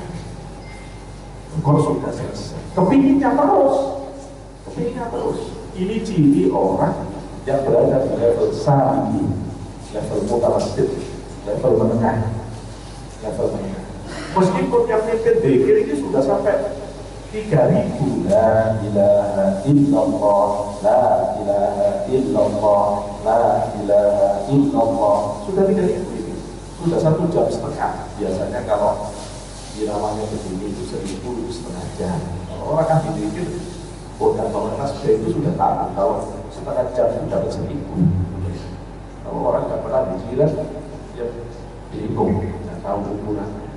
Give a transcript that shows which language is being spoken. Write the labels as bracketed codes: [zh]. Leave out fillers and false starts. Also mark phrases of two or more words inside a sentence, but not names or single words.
[id] Kok sudah selesai. Kepinginnya terus. Ini ciri orang yang berada di level salihi, level mutawassit, level menengah. Meskipun yang mimpin zikir ini sudah sampai 3.000, [ar] la ilaha illallah, la ilaha illallah, la ilaha illallah, [id] sudah 3.000 ini, sudah 1,5 jam. Biasanya kalau iramanya begini itu 1,5 jam. Orang kan dipikir, mengenal itu sudah tahu, setengah jam sudah 1.000. Kalau orang nggak pernah dijilat, ya dihitung, nggak tahu ukuran.